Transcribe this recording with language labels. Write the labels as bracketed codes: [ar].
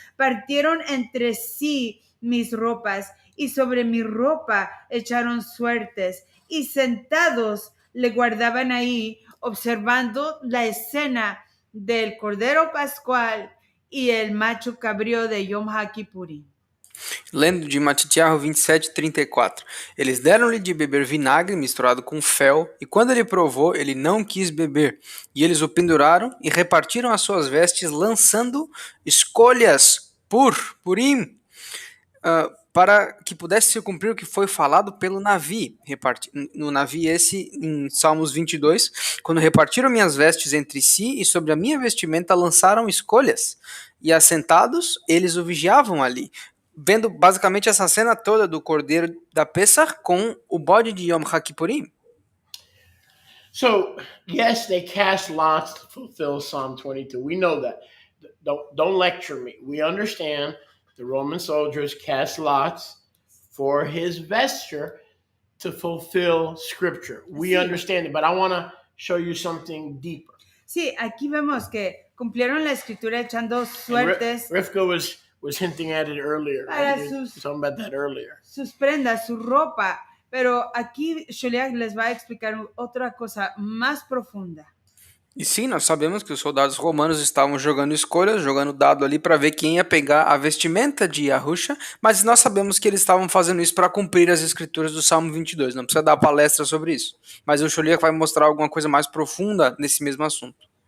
[es] Partieron entre sí mis ropas, y sobre mi ropa echaron suertes, y sentados le guardaban ahí, observando la escena del Cordero Pascual y el macho cabrío de Yom HaKippurim. [pt] Lendo de Matitiarro 27:34. Eles deram-lhe de beber vinagre misturado com fel, e quando ele provou, ele não quis beber. E eles o penduraram e repartiram as suas vestes, lançando escolhas purim, para que pudesse se cumprir o que foi falado pelo Navi. No Navi esse, em Salmos 22, quando repartiram minhas vestes entre si, e sobre a minha vestimenta lançaram escolhas. E assentados, eles o vigiavam ali. Vendo basicamente essa cena toda do Cordeiro da Pessah com o bode de Yom HaKippurim. [en] So, yes, they cast lots to fulfill Psalm 22. We know that. Don't lecture me. We understand the Roman soldiers cast lots for his vesture to fulfill Scripture. We understand it, but I want to show you something deeper. [es] Sí, aquí vemos que cumplieron la escritura echando suertes. [en] Rivka was hinting at it earlier. [es] Para [en] Right? Talking about that earlier. [es] Sus prendas, su ropa. Pero aquí Sholiach les va a explicar otra cosa más profunda. [pt] E sim, nós sabemos que os soldados romanos estavam jogando escolhas, jogando dado ali para ver quem ia pegar a vestimenta de Yahusha, mas nós sabemos que eles estavam fazendo isso para cumprir as escrituras do Salmo 22. Não precisa dar palestra sobre isso. Mas o Sholiach vai mostrar alguma coisa mais profunda nesse mesmo assunto.